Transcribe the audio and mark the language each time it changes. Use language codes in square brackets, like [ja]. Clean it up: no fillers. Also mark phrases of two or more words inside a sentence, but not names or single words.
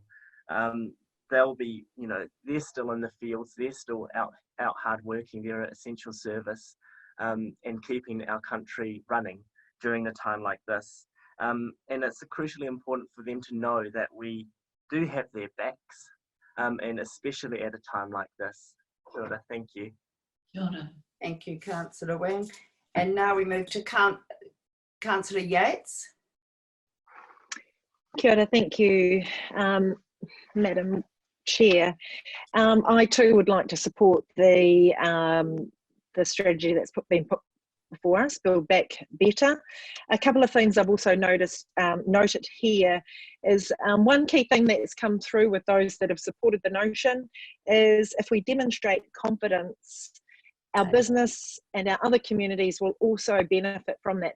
[en] They'll be, you know, they're still in the fields, they're still out hard working, they're an essential service and keeping our country running during a time like this. And it's crucially important for them to know that we do have their backs, and especially at a time like this. [mi] Kia ora, [en] thank you. [mi] Kia ora. [en] Thank you, Councillor Wang. And now we move to Councillor Yates. [mi] Kia ora, [en] thank you, Madam Chair. I too would like to support the strategy that's been put before us, Build Back Better. A couple of things I've also noted here is one key thing that's come through with those that have supported the notion is if we demonstrate confidence, our business and our other communities will also benefit from that.